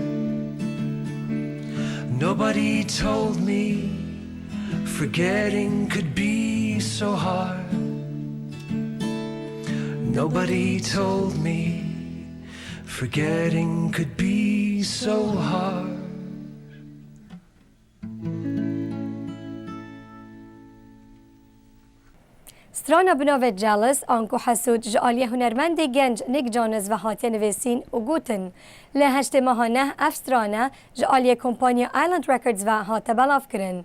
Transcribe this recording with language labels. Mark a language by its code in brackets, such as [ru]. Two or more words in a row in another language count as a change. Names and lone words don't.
[en] Nobody told me forgetting could be so hard. Nobody told me forgetting could be so hard. [ku] سترانا بناوه جالس آنکو حسود جعالی هنرمند گنج نیک جانز و هاتیه نویسین و گوتن لهشت ماهانه اف سترانا جعالی کمپانی آیلند رکردز و هاته بلاف کرن.